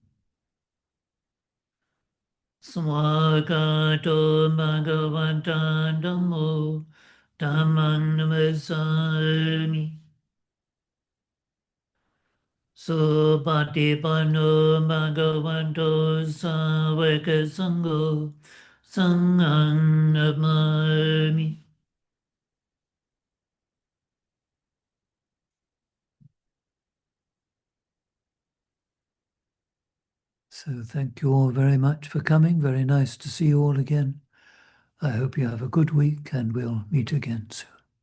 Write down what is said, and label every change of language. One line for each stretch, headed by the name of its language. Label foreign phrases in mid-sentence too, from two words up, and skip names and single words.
Pali: Swagato Bhagavata Dhammo Dhammang Namasami. Supatipanno Bhagavato Savaka Sangho Sanghang Namami.
English: So thank you all very much for coming. Very nice to see you all again. I hope you have a good week and we'll meet again soon.